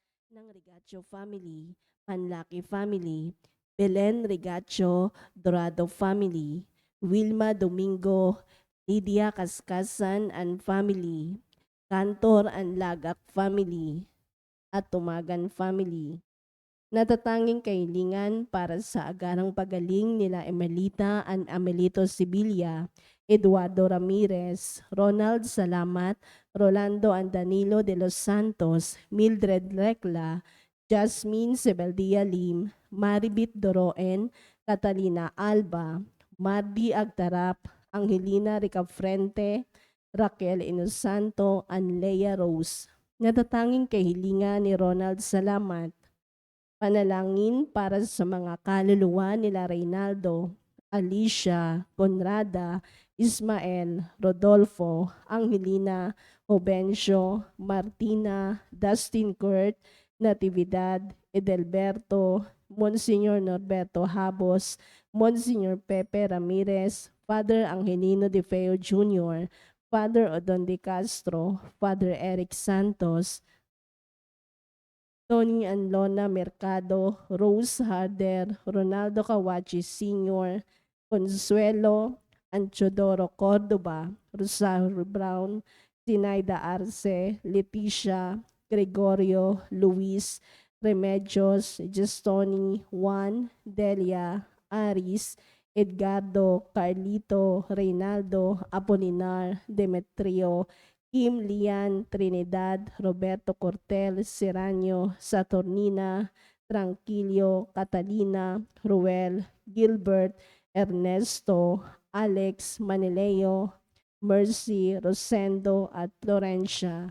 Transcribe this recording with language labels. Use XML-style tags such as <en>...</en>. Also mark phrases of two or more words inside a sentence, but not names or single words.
<tl>ng Regacho family, Panlaki family, Belen Regacho Dorado family, Wilma Domingo, Lydia Kaskasan and family, Cantor and Lagak family, at Tumagan family. Natatanging kahilingan para sa agarang pagaling nila Emelita and Amelito Sibilia, Eduardo Ramirez, Ronald Salamat, Rolando and Danilo de los Santos, Mildred Recla, Jasmine Sebeldia Lim, Maribit Doroen, Catalina Alba, Mardi Agtarap, Angelina Ricafrente, Raquel Inosanto, and Leia Rose. Natatanging kahilingan ni Ronald Salamat, panalangin para sa mga kaluluwa nila Reynaldo, Alicia, Conrada, Ismael, Rodolfo, Angelina, Obencio, Martina, Dustin Kurt, Natividad, Edelberto, Monsignor Norberto Habos, Monsignor Pepe Ramirez, Father Angelino De Feo Jr., Father Odon De Castro, Father Eric Santos, Tony Anlona Mercado, Rose Harder, Ronaldo Kawachi Sr., Consuelo Anchodoro Cordoba, Rosario Brown, Sinaida Arce, Leticia, Gregorio, Luis, Remedios, Gestoni, Juan, Delia, Aris, Edgardo, Carlito, Reynaldo, Apolinar, Demetrio, Kim Lian, Trinidad, Roberto Cortel, Serrano, Saturnina, Tranquilio, Catalina, Ruel, Gilbert, Ernesto, Alex, Manileo, Mercy, Rosendo at Florencia.</tl>